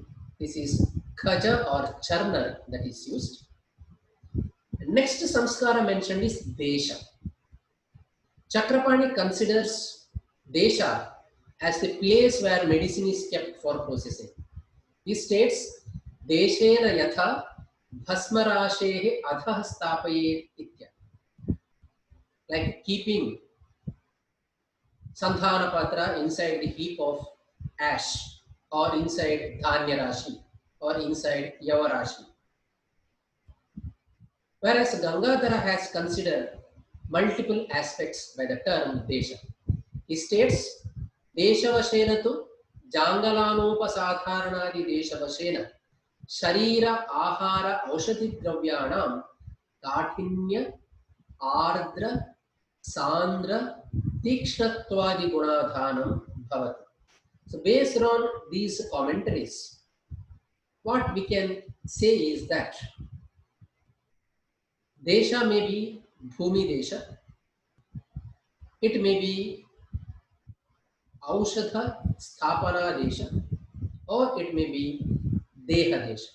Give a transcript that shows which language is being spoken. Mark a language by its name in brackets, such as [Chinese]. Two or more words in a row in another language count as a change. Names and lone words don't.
[English] This is khaja or churner that is used. Next samskara mentioned is desha. Chakrapani considers desha as the place where medicine is kept for processing. He states, [Sanskrit] Deshena yatha Bhasmarashehe adhah stapayet itya. [English] Like keeping [Sanskrit] Sandhana Patra [English] inside the heap of ash, or inside [Sanskrit] Dhanya Rashi, [English] or inside [Sanskrit] Yava Rashi. [English] Whereas Gangadhara has considered multiple aspects by the term Desha. He states, [Sanskrit] Deshavashena tu Jangalanopasadharanadi Deshavashena Sharira Ahara Aushadhi Dravyanam Kathinya Ardra Sandra Tikshnatwadi Gunadhanam Bhavati. [English] So based on these commentaries, what we can say is that Desha may be [Sanskrit] Bhumi Desha, [English] it may be [Sanskrit] Aushadha Sthapana Desha, [English] or it may be [Sanskrit] Deha Desha.